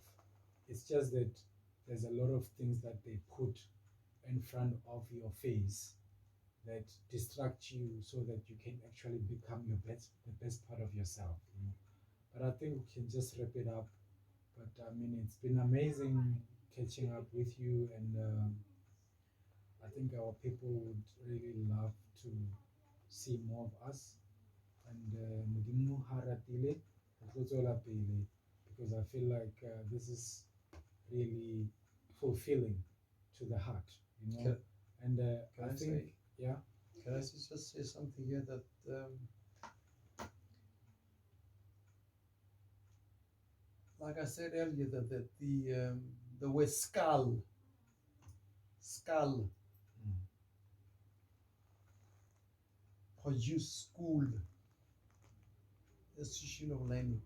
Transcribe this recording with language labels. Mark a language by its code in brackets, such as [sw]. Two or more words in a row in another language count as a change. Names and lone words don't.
[en] It's just that there's a lot of things that they put in front of your face that distract you so that you can actually become the best part of yourself, you know. But I think we can just wrap it up. But I mean, it's been amazing catching up with you, and I think our people would really love to see more of us. [st] And Modimo ha ratile, re tlo tswela pele, [en] because I feel like this is really fulfilling to the heart, you know. And I think, yeah. Can I just say something here that like I said earlier, that the word skull produce school, institution of learning.